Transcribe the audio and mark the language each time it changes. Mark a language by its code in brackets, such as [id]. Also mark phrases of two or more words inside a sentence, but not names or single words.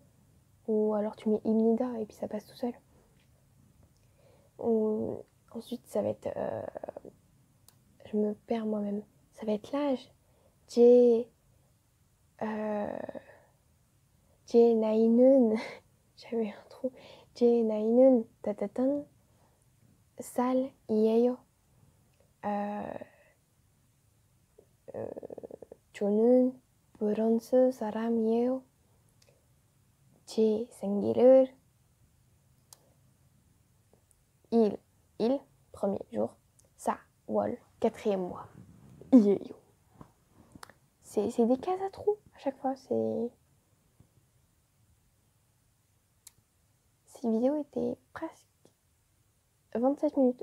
[fr] Ou alors tu mets imnida et puis ça passe tout seul. Ou ensuite, ça va être... je me perds moi-même. Ça va être l'âge. J'ai 나이는 j'avais un trou. [ko] 제 나이는 따따딴 살이에요. 저는 프랑스 사람이에요. 제 생일을 [fr] il, premier jour, 4월, 4e mois. Yeyo. C'est des cases à trous à chaque fois. Cette vidéo était presque 27 minutes.